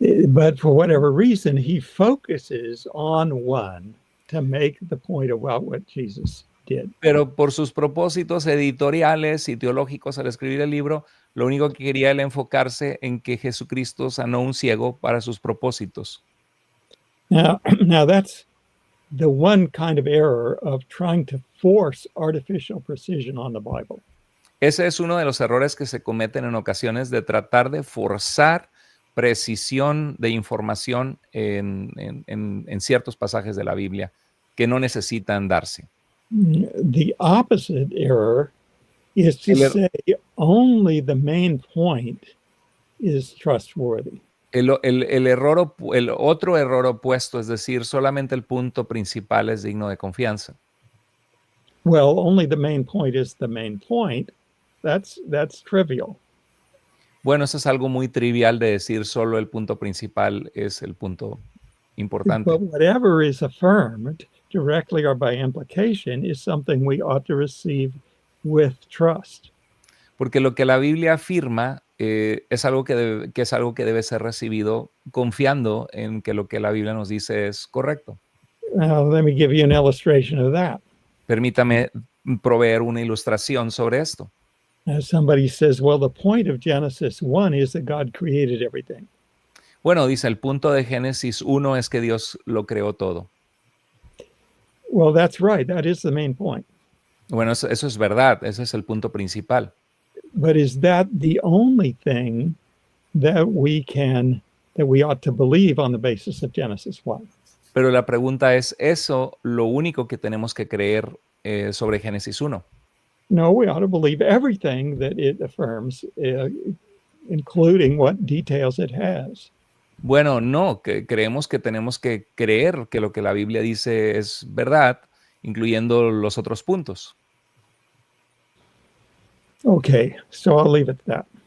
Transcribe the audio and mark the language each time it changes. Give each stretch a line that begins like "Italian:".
English: But for whatever reason, he focuses on one to make the point about what Jesus did.
Spanish: Pero por sus propósitos editoriales y teológicos al escribir el libro, lo único que quería era enfocarse en que Jesucristo sanó a un ciego para sus propósitos.
English: Now that's the one kind of error of trying to force artificial precision on the Bible.
Spanish: Ese es uno de los errores que se cometen en ocasiones de tratar de forzar precisión de información en ciertos pasajes de la Biblia que no necesitan darse.
English: The opposite error is to say only the main point is trustworthy.
Spanish: El otro error opuesto es decir, solamente el punto principal es digno de confianza.
English: Well, only the main point is the main point. That's trivial.
Spanish: Bueno, eso es algo muy trivial de decir solo el punto principal es el punto importante.
English: But whatever is affirmed, directly or by implication, is something we ought to receive with trust.
Spanish: Porque lo que la Biblia afirma es algo que debe ser recibido confiando en que lo que la Biblia nos dice es correcto.
English: Let me give you an illustration of that.
Spanish: Permítame proveer una ilustración sobre esto.
English: As somebody says, well, the point of Genesis 1 is that God created everything.
Spanish: Bueno, dice, el punto de Génesis 1 es que Dios lo creó todo.
English: Well, that's right. That is the main point.
Spanish: Bueno, eso es verdad, ese es el punto principal.
English: But is that the only thing that we ought to believe on the basis of Genesis 1?
Spanish: Pero la pregunta es, ¿eso lo único que tenemos que creer sobre Génesis 1?
English: No, we ought to believe everything that it affirms, including what details it has.
Spanish: Bueno, no, creemos que tenemos que creer que lo que la Biblia dice es verdad, incluyendo los otros puntos.
English: Okay, so I'll leave it at that.